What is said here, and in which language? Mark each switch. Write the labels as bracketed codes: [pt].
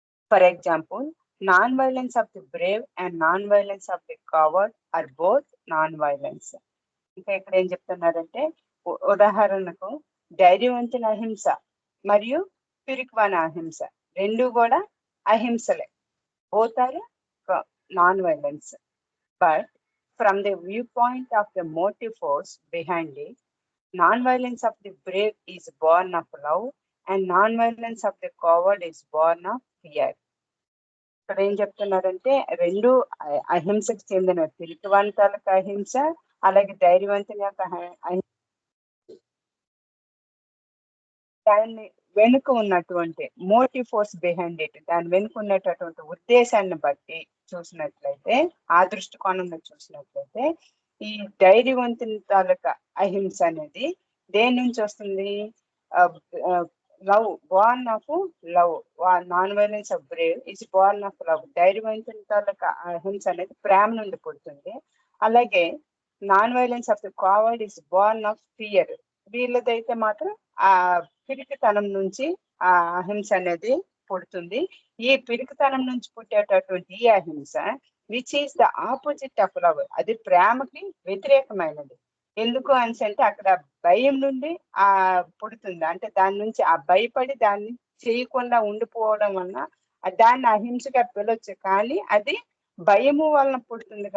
[en] For example, non-violence of the brave and non-violence of the coward are both non-violence. [te] ఇంకా ఇక్కడ ఏం చెప్తున్నారంటే, ఉదాహరణకు ధైర్యవంతుల అహింస మరియు పిరికివాని అహింస రెండు కూడా అహింసలే, [en] both are non-violence. But from the viewpoint of the motive force behind it, non-violence of the brave is born of love and non-violence of the coward is born of fear. [te] ఇక్కడ ఏం చెప్తున్నారంటే రెండు అహింసకు చెందిన పిరికివంతులకు అహింస, అలాగే ధైర్యవంతుల యొక్క దాన్ని వెనుక ఉన్నటువంటి [en] motive force behind it, [te] దాని వెనుక ఉన్నటువంటి ఉద్దేశాన్ని బట్టి చూసినట్లయితే, ఆ దృష్టికోణంలో చూసినట్లయితే ఈ ధైర్యవంతుల తాలూకా అహింస అనేది దేని నుంచి వస్తుంది? [en] Love, born of love. non-violence of brave is born of love. [te] ధైర్యవంతుల తాలూకా అహింస అనేది ప్రేమ నుండి పుడుతుంది. [en] అలాగే non-violence of the coward is born of fear. [te] వీళ్ళదైతే మాత్రం ఆ పిరికితనం నుంచి ఆ అహింస అనేది పుడుతుంది. ఈ పిరికితనం నుంచి పుట్టేటటువంటి ఈ అహింస [en] which is the opposite of love, [te] అది ప్రేమకి వ్యతిరేకమైనది. ఎందుకు అని అంటే అక్కడ భయం నుండి పుడుతుంది, అంటే దాని నుంచి ఆ భయపడి దాన్ని చేయకుండా ఉండిపోవడం వలన దాన్ని అహింసగా పిలవచ్చు, కానీ అది భయము వలన పుడుతుంది.